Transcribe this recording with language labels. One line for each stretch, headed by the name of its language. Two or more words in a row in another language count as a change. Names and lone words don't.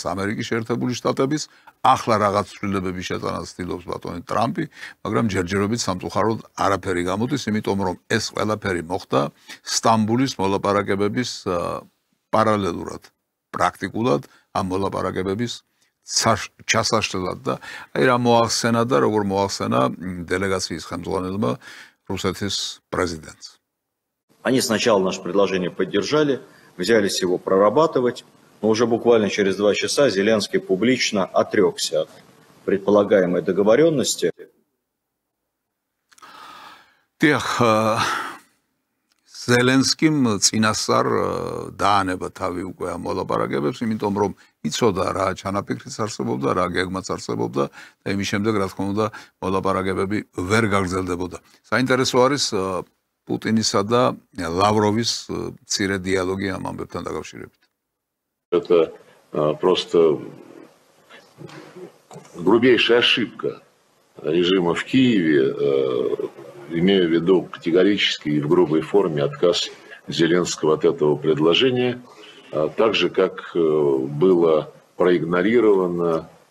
Georgian: ამერიკის შეერთებული შტატების, ახლა რაღაც ცვლილებების შეტანას ცდილობს ბატონი ტრამპი, მაგრამ ჯერჯერობით სამწუხაროდ არაფერი გამოდის, იმიტომ რომ ეს ყველაფერი მოხდა სტამბულის მოლაპარაკებების პარალელურად, პრაქტიკულად ამ მოლაპარაკებების ჩასაშლელად და აი რა მოახსენა და როგორ მოახსენა делегацიის ხელმძღვანელმა რუსეთის პრეზიდენტს.
Russian: Они сначала наше предложение поддержали, взялись его прорабатывать, но уже буквально через 2 часа Зеленский публично отрекся от предполагаемой договоренности.
Georgian: ზელენსკიმ წინასწარ დაანება თავი უკვე ამ მოლაპარაკებებს, იმიტომ რომ იცოდა რა ჩანაფიქრიც არსებობდა, რა გეგმაც არსებობდა და იმის შემდეგ რა თქმა უნდა მოლაპარაკებები ვერ გაგრძელდებოდა. საინტერესო არის პუტინისა და ლავროვის მცირე დიალოგი ამ ამბებთან დაკავშირებით.
Russian: Это просто грубейшая ошибка режима в Киеве, имею в виду категорический и в грубой форме отказ Зеленского от этого предложения, так же, как было проигнорирована